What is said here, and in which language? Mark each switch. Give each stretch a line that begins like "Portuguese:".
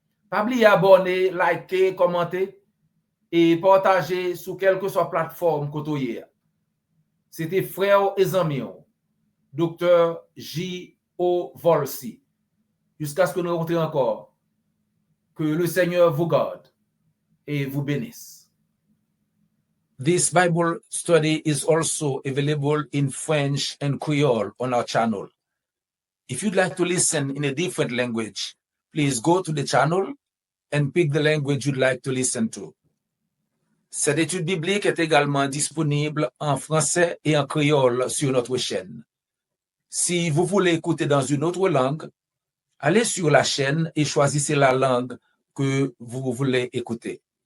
French: Pas oublier abonner, liker, commenter et partager sur quelle que soit plateforme que vous avez. C'était frère et amis, Dr. J.O. Volsi. Jusqu'à ce que nous rencontrions encore. Que le Seigneur vous garde et vous bénisse.
English: This Bible study is also available in French and Creole on our channel. If you'd like to listen in a different language, please go to the channel and pick the language you'd like to listen to.
French: Cette étude biblique est également disponible en français et en créole sur notre chaîne. Si vous voulez écouter dans une autre langue, allez sur la chaîne et choisissez la langue que vous voulez écouter.